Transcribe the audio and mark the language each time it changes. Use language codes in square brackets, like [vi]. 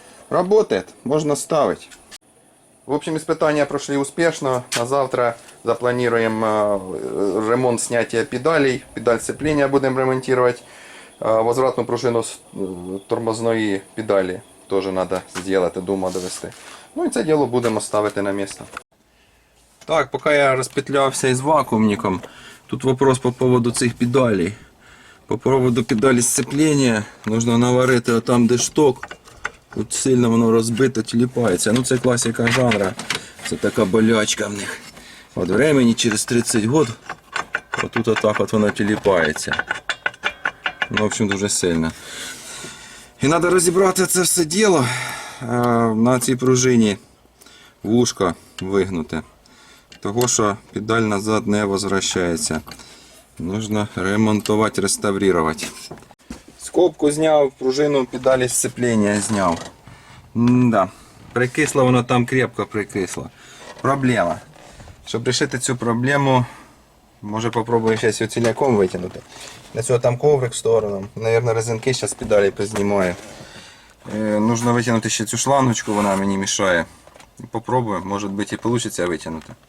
[ru] Работает, можно ставить. В общем, испытания прошли успешно. На завтра запланируем ремонт снятия педалей. Педаль сцепления будем ремонтировать. Возвратную пружину с тормозної педалі тоже надо сделать, до ума довести. [uk] Ну і це діло будемо ставити на місце. Так, поки я розпетлявся із вакуумником, тут вопрос по поводу цих педалей. По поводу педалі сцеплення, нужно наварити там, де шток. Тут сильно воно розбито, тіліпається. Ну це класика жанра. Це така болячка в них. От времени через 30 років Отут отак от воно тіліпається. Ну, в общем, дуже сильно. І треба розібрати це все діло. На цій пружині вушко вигнуте. Того, що педаль назад не возвращається. Нужно ремонтувати, реставрувати. Скобку зняв, пружину педалі сцеплення зняв. Да. Прикисло воно там, крепко прикисло. Проблема. Щоб рішити цю проблему, може попробую зараз його ціляком витягнути. Для цього там коврик в сторону. Наверное, резинки зараз педалі познімаю. Нужно витягнути ще цю шлангочку, вона мені мішає. Попробую, може бути і вийде витягнути.